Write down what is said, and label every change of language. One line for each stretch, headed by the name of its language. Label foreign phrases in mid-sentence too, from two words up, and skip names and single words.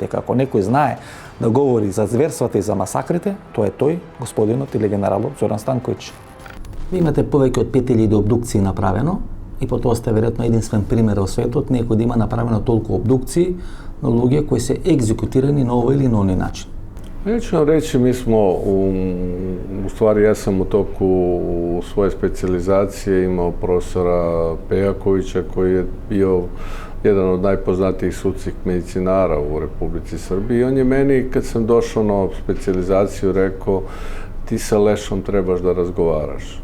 Macedonian: Дека ако некој знае да говори за зверствата и за масакрите, тоа е тој, господинот или генералот Зоран Станковиќ. Ви имате повеќе од 5000 обдукции направено и по тоа сте веројатно единствен пример во светот некој да има направено толку обдукции на луѓе кои се екзекутирани на овој или на оној начин.
Serbian: Neću vam reći, mi smo, u stvari ja sam u toku svoje specijalizacije imao profesora Pejakovića koji je bio jedan od najpoznatijih sudskih medicinara u Republici Srbiji. I on je meni, kad sam došao na specijalizaciju, rekao ti sa Lešom trebaš da razgovaraš.